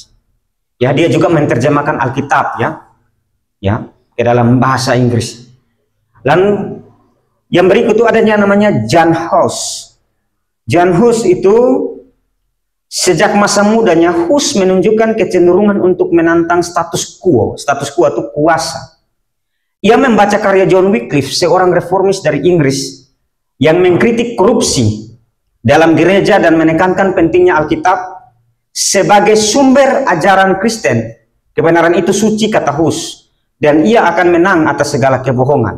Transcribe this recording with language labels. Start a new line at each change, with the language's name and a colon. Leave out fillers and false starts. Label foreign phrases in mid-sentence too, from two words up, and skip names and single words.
Indonesian: Ya, dia juga menerjemahkan Alkitab, ya, ke dalam bahasa Inggris. Dan yang berikut itu adanya namanya John Hus. John Hus itu sejak masa mudanya Hus menunjukkan kecenderungan untuk menantang
Latin: status quo. Status quo
Indonesian: itu kuasa. Ia membaca karya John Wycliffe, seorang reformis dari Inggris yang mengkritik korupsi dalam gereja dan menekankan pentingnya Alkitab sebagai sumber ajaran Kristen. Kebenaran itu suci, kata Hus, dan ia akan menang atas segala kebohongan.